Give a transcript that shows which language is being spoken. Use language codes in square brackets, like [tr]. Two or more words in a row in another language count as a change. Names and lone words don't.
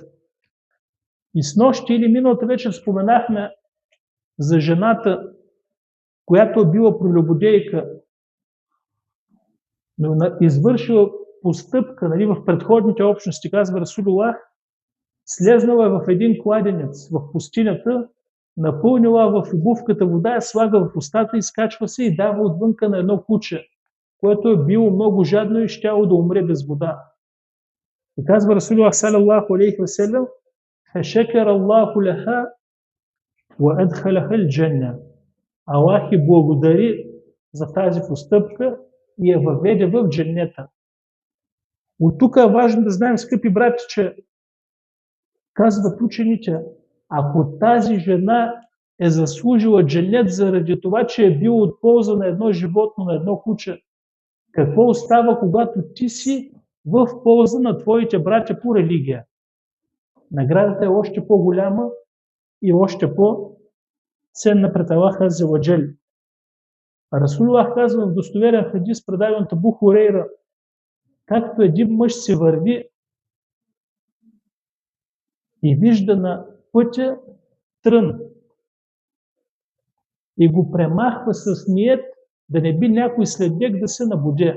[bg] И снощи или миналата вечер споменахме за жената, която е била прелюбодейка, но извършила постъпка, в предходните общности, казва Расулуллах, слезнала е в един кладенец в пустинята, напълнила в обувката вода, слага в устата, изкачва се и дава отвънка на едно куче, което е било много жадно и щяло да умре без вода. И казва Расулуллах [ar] صلى الله عليه وسلم فشكر الله لها وأدخلها الجنة“. [bg] Аллах и благодари за тази постъпка и я въведе в дженнета. От тук е важно да знаем, скъпи брати, че казват учените, ако тази жена е заслужила дженнет заради това, че е била от полза на едно животно, на едно куче, какво остава, когато ти си в полза на твоите братя по религия? Наградата е още по-голяма и още по-ценна пред Аллах [ar] عز وجل. [bg] Расулуллах казва в достоверен хадис, предаден от Абу Хурейра, както един мъж се върви и вижда на пътя трън и го премахва с ниет да не би някой след него да се набуде.